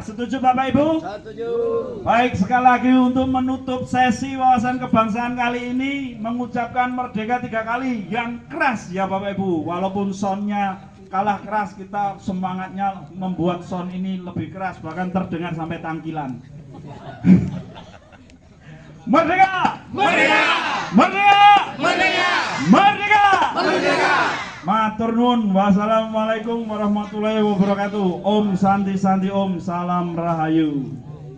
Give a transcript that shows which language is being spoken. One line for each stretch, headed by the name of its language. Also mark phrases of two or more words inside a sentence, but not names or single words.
Indonesian: Setuju Bapak Ibu? Setuju. Baik, sekali lagi untuk menutup sesi wawasan kebangsaan kali ini, mengucapkan merdeka 3 kali yang keras ya Bapak Ibu. Walaupun soundnya kalah keras, kita semangatnya membuat sound ini lebih keras, bahkan terdengar sampai Tangkilan. Merdeka! Merdeka! Merdeka! Merdeka! Merdeka! Merdeka!
Javanese: Matur nuwun.
Arabic: Wassalamualaikum warahmatullahi wabarakatuh.
Sanskrit: Om Santi Santi Om.
Indonesian: Salam Rahayu.